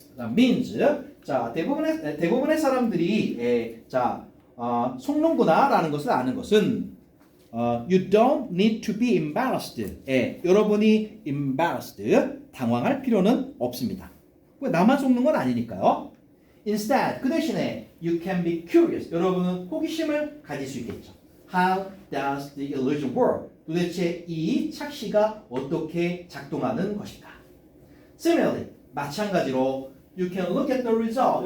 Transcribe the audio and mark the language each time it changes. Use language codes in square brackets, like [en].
[en] means, [ko] 자, 대부분의 사람들이 속는구나라는 것을 아는 것은 [en] you don't need to be embarrassed. [ko] 여러분이 embarrassed, 당황할 필요는 없습니다. 나만 속는 건 아니니까요. [en] Instead, [ko] 그 대신에 [en] you can be curious. [ko] 여러분은 호기심을 가질 수 있겠죠. [en] How does the illusion work? [ko] 도대체 이 착시가 어떻게 작동하는 것인가? [en] Similarly, [ko] 마찬가지로 [en] you can look at the result.